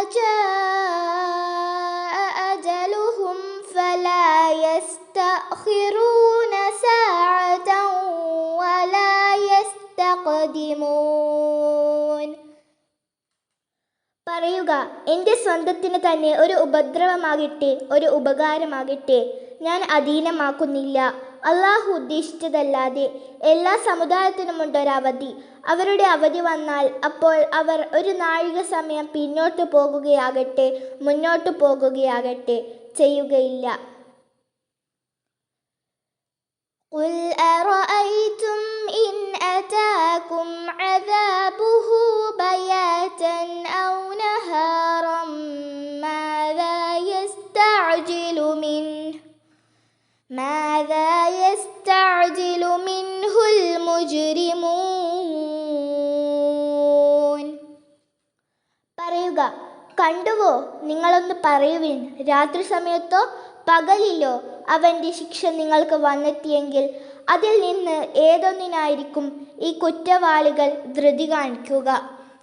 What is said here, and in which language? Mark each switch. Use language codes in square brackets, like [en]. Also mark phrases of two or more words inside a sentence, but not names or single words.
[ar] جاء أجلهم فلا يستأخرون ساعة ولا يستقدمون. [ml] പറയുക, എൻ്റെ സ്വന്തത്തിന് തന്നെ ഒരു ഉപദ്രവമാകട്ടെ ഒരു ഉപകാരമാകട്ടെ ഞാൻ അധീനമാക്കുന്നില്ല. അള്ളാഹു ഉദ്ദേശിച്ചതല്ലാതെ എല്ലാ സമുദായത്തിനുമുണ്ടൊരവധി. അവരുടെ അവധി വന്നാൽ അപ്പോൾ അവർ ഒരു നാഴിക സമയം പിന്നോട്ട് പോകുകയാകട്ടെ മുന്നോട്ട് പോകുകയാകട്ടെ ചെയ്യുകയില്ല. [ar] قُلْ أَرَأَيْتُمْ إِنْ أَتَاكُمْ عَذَابُهُ بَيَاتًا أَوْ نَهَارًا مَاذَا يَسْتَعْجِلُ مِنْهُ الْمُجْرِمُونَ. [ml] പറയുക, കണ്ടുവോ? നിങ്ങളൊന്ന് പറയുവിൻ. രാത്രി സമയത്തോ പകലിലോ അവൻ്റെ ശിക്ഷ നിങ്ങൾക്ക് വന്നെത്തിയെങ്കിൽ അതിൽ നിന്ന് ഏതൊന്നിനായിരിക്കും ഈ കുറ്റവാളികൾ ധൃതി കാണിക്കുക?